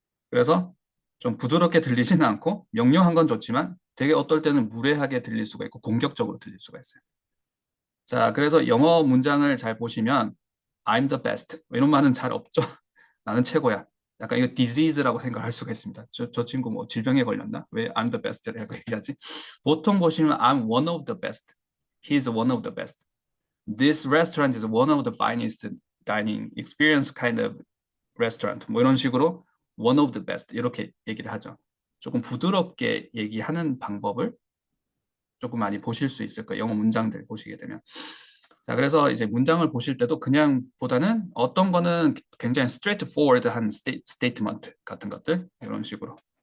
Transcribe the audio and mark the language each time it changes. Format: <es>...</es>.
<ko>그래서 좀 부드럽게 들리지는 않고 명료한 건 좋지만 되게 어떨 때는 무례하게 들릴 수가 있고 공격적으로 들릴 수가 있어요. 자, 그래서 영어 문장을 잘 보시면</ko> <en>I'm the best</en> <ko>이런 말은 잘 없죠. 나는 최고야. 약간 이거 disease라고 생각할 수가 있습니다. 저 친구 뭐 질병에 걸렸나? 왜</ko> <en>I'm the best</en> <ko>라고 얘기하지?</ko> <en>보통 보시면 I'm one of the best. He's one of the best. This restaurant is one of the finest dining experience kind of restaurant.</en> <ko>뭐 이런 식으로</ko> <en>one of the best</en> <ko>이렇게 얘기를 하죠. 조금 부드럽게 얘기하는 방법을 조금 많이 보실 수 있을 거예요. 영어 문장들 보시게 되면. 자, 그래서 이제 문장을 보실 때도 그냥 보다는 어떤 거는 굉장히 straightforward한 statement 같은 것들 이런 식으로.</ko>